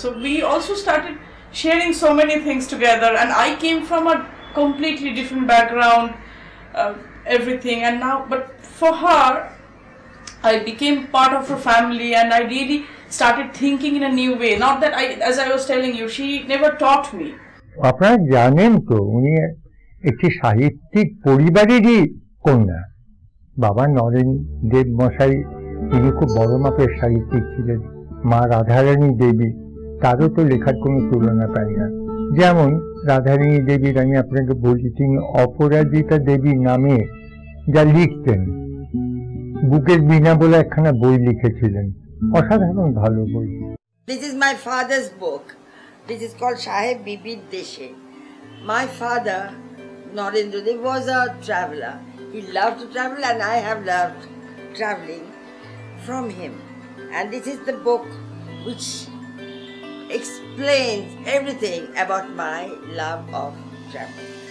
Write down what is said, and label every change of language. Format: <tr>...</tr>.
<en>So we also started sharing so many things together, and I came from a completely different background, everything, and now, but for her, I became part of her family, and I really started thinking in a new way. Not that as I was telling you, she never taught me.</en> <bn>আপনারা জানেন তো উনি একটি সাহিত্যিক পরিবারেরই কন্যা। বাবা নরেন দেব মশাই তিনি খুব বড় মাপের সাহিত্যিক ছিলেন। মা রাধারানী দেবী, তারও তো লেখার কোনো তুলনা পাই না। যেমন রাধারানী দেবীর আমি আপনাকে বলছি, তিনি অপরাজিতা দেবী নামে যা লিখতেন, বুকের বীণা বলে একখানা বই লিখেছিলেন, অসাধারণ ভালো বই।</bn> <en>This is my father's book. This is called Saheb Bibi Deshe. My father, Narendra Dev, was a traveler. He loved to travel, and I have loved traveling from him. And this is the book which explains everything about my love of travel.</en>